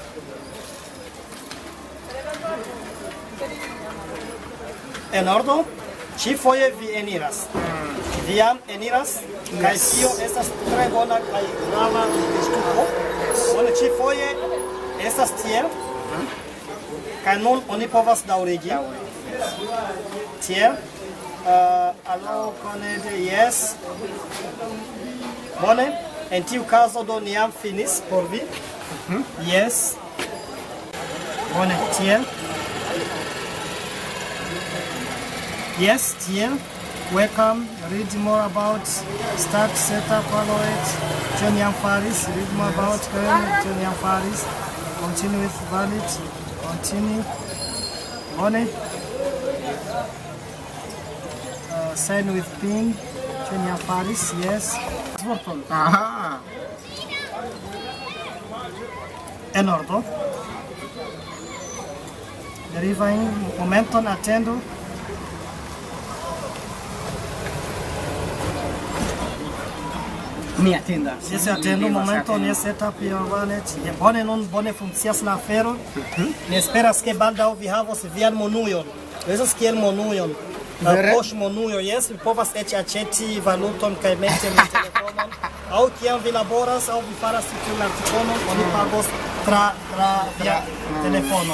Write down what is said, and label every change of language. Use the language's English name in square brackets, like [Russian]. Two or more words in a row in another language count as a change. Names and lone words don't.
[Esperanto] En ordo, ĉifoje vi eniras. Vi jam eniras, kaj tio estas tre bona kaj grava ŝtupo. Bone, ĉifoje estas tiel. Kaj nun oni povas daŭrigi. Tiel. [English] Allow connect, yes. [Esperanto] Bone, en tiu caso do ni jam finis por vi. Yes. Bone, tiel. Yes, tiel. [English] Welcome, read more about start setup, follow it. [Esperanto] Tion jam faris, [English] read more about [Esperanto] tion jam faris. [English] Continue with valid, continue. Bone. Sign with pin, [Esperanto] tion jam faris, yes. Vorton. Aha. En ordo. Deriving momenton atendo. Mi atendas. [English] Yes, [Esperanto] atendo momenton, ni [English] setup your wallet. [Esperanto] Bone nun bone funkcias la afero. Mi esperas ke baldaŭ vi havos vian monujon. Estas kiel monujon. Poŝ monujo, yes, vi povas eĉ aĉeti valuton kaj meti en telefonon. Aŭ kiam vi laboras aŭ vi faras tiun artikolon, oni pagos tra via telefono.